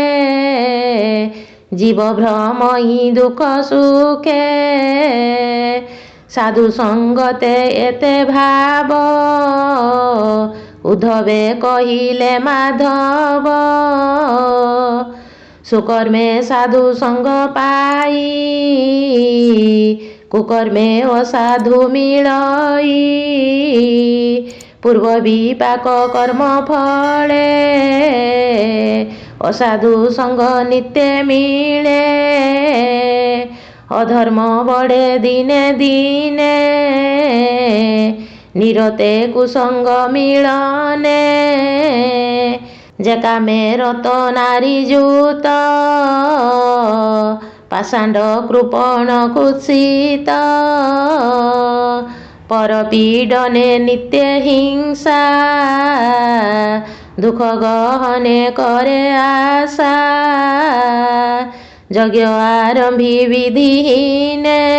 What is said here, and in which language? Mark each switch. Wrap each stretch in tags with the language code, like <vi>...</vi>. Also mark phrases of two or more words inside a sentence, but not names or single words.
<or>ଜୀବ ଭ୍ରମଇ ଦୁଖ ସୁଖେ ସାଧୁ ସଙ୍ଗତେ ଏତେ ଭାବ ଉଦ୍ଧବେ କହିଲେ ମାଧବ ସୁକର୍ମେ ସାଧୁ ସଙ୍ଗ ପାଇ କୁକର୍ମେ ଅସାଧୁ ମିଳଇ ପୂର୍ବ ବିପାକ କର୍ମ ଫଳେ ଅସାଧୁ ସଙ୍ଗ ନିତ୍ୟ ମିଳେ ଅଧର୍ମ ବଢ଼େ ଦିନେ ଦିନେ ନିରତେ କୁସଙ୍ଗ ମିଳନେ ଜେକା ମେଁ ରତ ନାରୀ ଜୂତ ପାଷାଣ୍ଡ କୃପଣ କୁତ୍ସିତ ପରପୀଡନେ ନିତ୍ୟ ହିଂସା ଦୁଖ ଗହନେ କରେ ଆଶା ଯଜ୍ଞ ଆରମ୍ଭି ବିଧିହୀନେ</or>